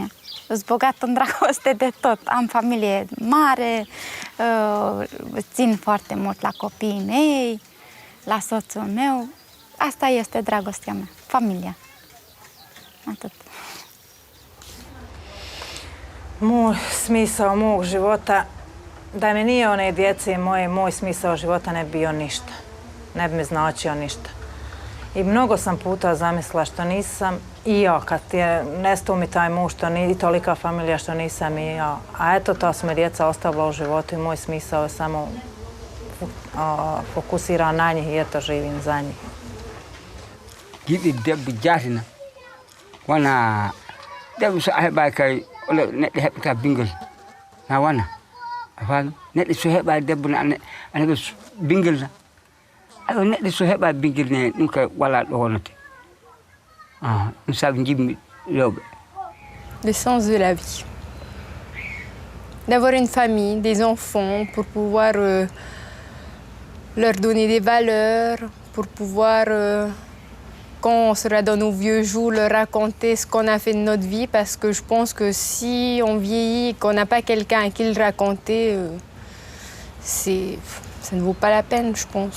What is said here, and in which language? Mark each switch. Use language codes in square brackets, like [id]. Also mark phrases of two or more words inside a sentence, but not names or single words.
[ro] Sunt bogat în dragoste de tot. Am familie mare, țin foarte mult la copiii mei, la soțul meu. Asta este dragostea mea, familia. Atât. [hr] Moj smisao mog života, da mi nije one djece moje, moj smisao života ne bi bio ništa. Ne bi mi značio ništa. I mnogo sam puta zamislila što nisam i ja, kad je nestao mi taj muž, i tolika familija što nisam i ja. A eto, ta su me djeca ostavila u životu i moj smisao je samo fokusiran na njih i eto, živim za njih. [ff] Gidi debbo jaatina wona debbo so a heɓaki kay ole neɗɗo heɓata bingel na wona a faami neɗɗo so heɓa debbo ana heɓa bingel na ayo neɗɗo so heɓa bingel ne ɗum kay wala ɗo wonate ɗum saabi jimmi rewɓe. [fr] Le sens de la vie. D'avoir une famille, des enfants, pour pouvoir leur donner des valeurs, pour pouvoir, quand on sera dans nos vieux jours, leur raconter ce qu'on a fait de notre vie, parce que je pense que si on vieillit et qu'on n'a pas quelqu'un à qui le raconter, ça ne vaut pas la peine, je pense.